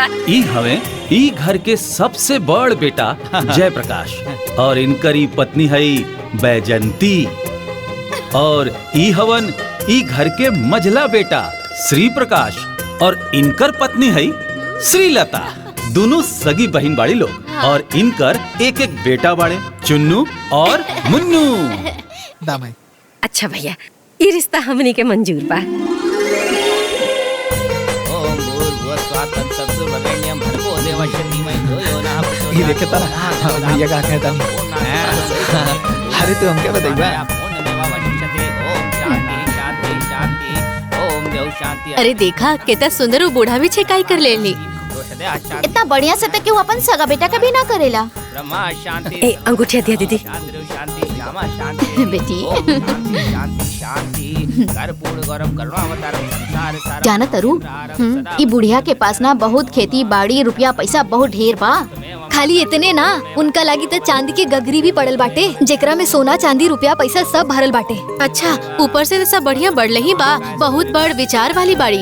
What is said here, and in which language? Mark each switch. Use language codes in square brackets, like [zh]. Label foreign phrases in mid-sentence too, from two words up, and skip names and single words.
[bho] ई हवे ई घर के सबसे बड़ बेटा जयप्रकाश और इनकरी पत्नी है बैजंती और ई हवन ई घर के मझला बेटा श्री प्रकाश और इनकर पत्नी है श्रीलता। दोनों सगी बहन बाड़ी लोग और इनकर एक एक बेटा बाड़े चुन्नू और मुन्नू। दामाई अच्छा भैया ये रिश्ता हमनी के मंजूर बा। [sa] ओम भूर्भुवस्सुः तत्सवितुर्वरेण्यं भर्गो देवस्य धीमहि धियो यो नः प्रचोदयात्। [bho] ये देखे ता भैया का कहता अरे तू हमके बताइबा। [sa] ओम शांति शांति शांति ओम देव शांति। [bho] अरे देखा कितना सुंदर वो बूढ़ा भी छेकाई कर लेली। इतना बढ़िया से तो क्यों अपन सगा बेटा का भी ना करेला। [sa] ब्रह्मा शांति। [bho] ए अंगूठिया दिया दीदी। [sa] शांति शांति श्यामा शांति [bho] बेटी। [sa] ओम शांति शांति शांति कर्पूर गौरव करुणावतारम संसार सारम। [bho] जाना तरु ई बुढ़िया के पास ना बहुत खेती बाड़ी रुपया पैसा बहुत ढेर बा। खाली इतने ना उनका लागी तो चांदी के गगरी भी पड़ल बाटे जेकरा में सोना चांदी रुपया पैसा सब भरल बाटे। अच्छा ऊपर से तो सब बढ़िया बढ़ले ही बा। बहुत बड़ विचार वाली बाड़ी।